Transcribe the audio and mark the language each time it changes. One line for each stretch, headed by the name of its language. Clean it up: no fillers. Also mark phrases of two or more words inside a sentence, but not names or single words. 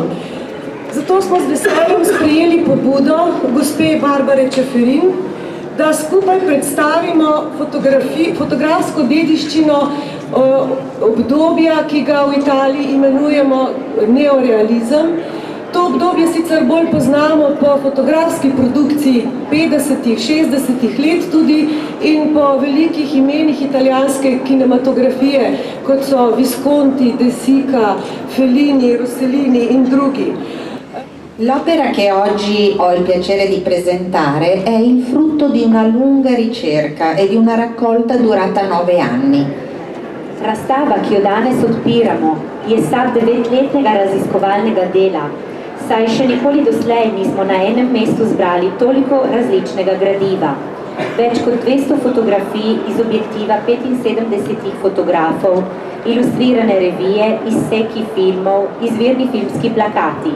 Slovenian: Zato smo z veseljem sprejeli pobudo gospe Barbare Čeferin, da skupaj predstavimo fotografsko dediščino obdobja, ki ga v Italiji imenujemo neorealizem. To obdobje sicer bolj poznamo po fotografski produkciji 50-ih, 60-ih let tudi in po velikih imenih italijanske kinematografije, kot so Visconti, De Sica, Fellini, Rossellini in drugi.
Italian: L'opera che oggi ho il piacere di presentare è il frutto di una lunga ricerca e di una raccolta durata 9 anni.
Slovenian: Razstava, ki jo danes odpiramo, je sad 9-letnega raziskovalnega dela, saj še nikoli doslej nismo na enem mestu zbrali toliko različnega gradiva. Več kot 200 fotografij iz objektiva 75 fotografov, ilustrirane revije, izseki filmov, izvirni filmski plakati.